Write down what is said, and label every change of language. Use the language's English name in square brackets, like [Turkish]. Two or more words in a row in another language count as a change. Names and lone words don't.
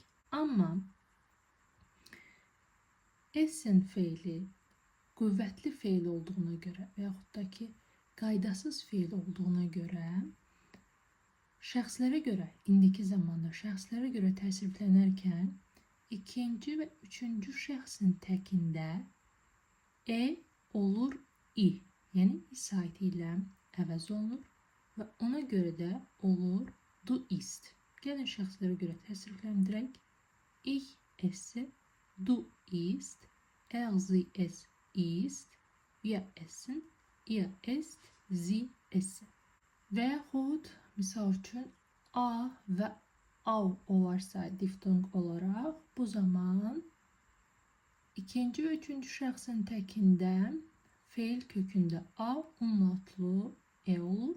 [Azerbaijani] Amma essen feili qüvvətli feil olduğuna görə və yaxud da ki qaydasız feil olduğuna görə şəxslərə görə, indiki zamanda şəxslərə görə təsriflənərkən ikinci və üçüncü şəxsin təkində olur i, yəni i saiti ilə əvəz olunur və ona görə də olur [German] du ist. [Azerbaijani] Gəlin şəxslərə görə təsrifləndirək. [German] Ich esse, du isst, sie es isst, wir essen, ihr esst, sie essen. [Azerbaijani] Və yaxud, misal üçün, a və av olarsa diftonq olaraq, bu zaman ikinci və üçüncü şəxsin təkində feil kökündə a umlautlu olur.